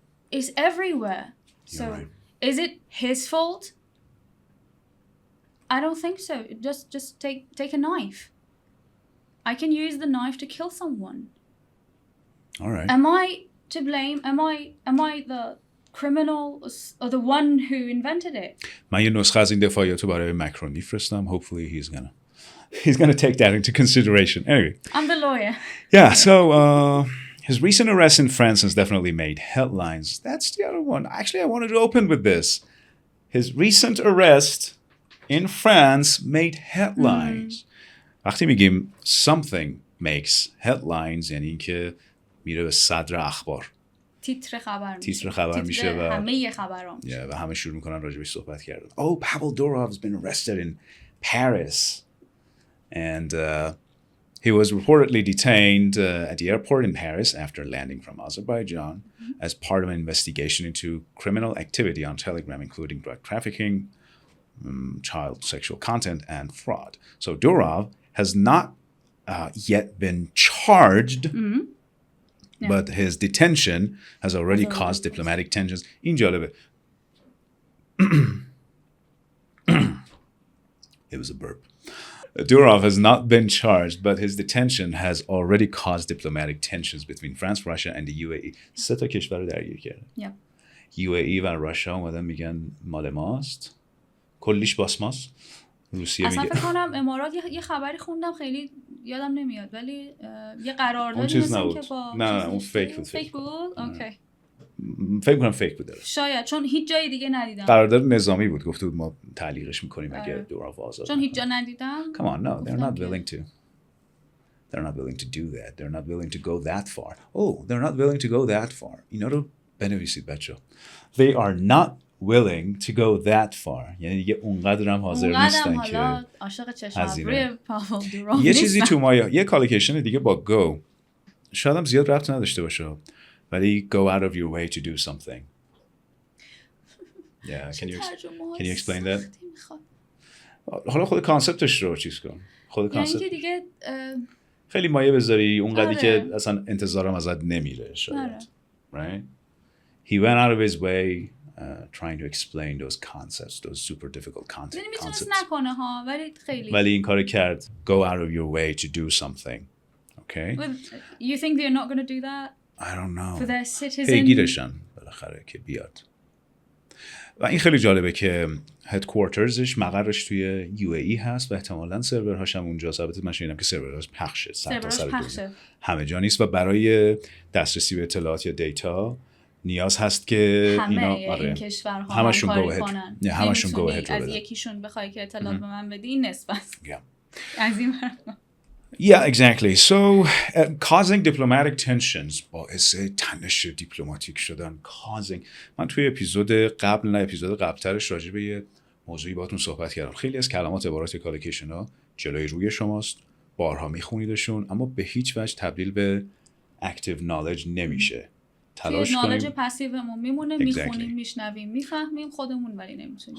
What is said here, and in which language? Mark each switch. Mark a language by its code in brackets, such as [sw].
[en] It's everywhere. So right. Is it his fault? I don't think so. Just take a knife. I can use the knife to kill someone. All right. Am I to blame? Am I the criminal or the one who invented it? [fa] من یه نسخه از این دفاعیاتو برای ماکرون میفرستم. [en] Hopefully he's gonna take that into consideration. Anyway. I'm the lawyer. Yeah, so his recent arrest in France has definitely made headlines. That's the other one. Actually, I wanted to open with this. His recent arrest in France made headlines. [fa] وقتی میگیم [en] something makes headlines [fa] یعنی اینکه میره به صدر اخبار. تیتر خبر میشه و همه خبرام. و همه شروع میکنن راجبش صحبت کردن. [en] Oh, Pavel Durov has been arrested in Paris. And he was reportedly detained at the airport in Paris after landing from Azerbaijan as part of an investigation into criminal activity on Telegram, including drug trafficking, child sexual content, and fraud. So Durov has not yet been charged, but his detention has already caused diplomatic tensions. [fa] In جالبه. [en] It was a burp. Durov has not been charged, but his detention has already caused diplomatic tensions between France, Russia, and the UAE. [fa] 3 تا کشور درگیر کرده. UAE و راشا اومدن میگن مال ماست. کلیش باس ماست. روسیه میگه. اصلا فکر کنم امارات یه خبری خوندم خیلی یادم نمیاد ولی یه قراردادی مثلا که با نه اون فیک بود. فیک بود؟ اوکی. فکر کنم فیک بود. شاید چون هیچ جای دیگه ندیدم. قرارداد نظامی بود. گفته بود ما تعلیقش میکنیم اگه دوراو آزاد. چون هیچ جا ندیدم. [en] Come on, no, they're not willing to. They're not willing to do that. They're not willing to go that far. Oh, they're not willing to go that far. [fa] اینا رو بنویسید بچه‌ها. [en] They are not willing to go that far. [fa] یعنی دیگه اونقدر هم حاضر نیستن که عاشق چشم ابروی پاول دوروف یه چیزی تو ما یه کالیکیشن دیگه با go شاید هم زیاد ربط نداشته باشه ولی [en] go out of your way to do something. Yeah, can you explain that? [fa] حالا خود کانسپتش رو چیز کن. خود کانسپت. یعنی که دیگه خیلی مایه بذاری اونقدری که اصلا انتظارم ازت نمیره شاید. [en] Right? He went out of his way trying to explain those concepts, those super difficult concepts. [fa] میتونست نکنه ها ولی خیلی. ولی این کار کرد. [en] Go out of your way to do something. Okay? You think they're not going to do that? I don't know. For their citizen. [fa] پیگیرشن بالاخره که بیاد. و این خیلی جالبه که هدکوارترزش مقرش توی UAE هست و احتمالاً سرورهاش هم اونجاست. البته من شنیدم که سرورهاش پخشه. همه جا نیست و برای دسترسی به اطلاعات یا دیتا نیاز هست که اینا این کشورها همشون کاری کنن. همشون گو اهد از یکیشون بخوای که اطلاعات به من بدی نصف است. از این [en] Yeah, exactly. So, causing diplomatic tensions [fa] باعث تنش دیپلماتیک شدن. [en] Causing. [fa] من توی اپیزود قبلترش راجع به یه موضوعی باهاتون صحبت کردم. خیلی از کلمات عبارات کالیکیشن ها جلوی روی شماست. بارها میخونیدشون اما به هیچ وجه تبدیل به active knowledge نمیشه. تلاش کنیم. knowledge پسیومون میمونه. میخونیم، میشنویم، میفهمیم خودمون ولی نمیتونیم.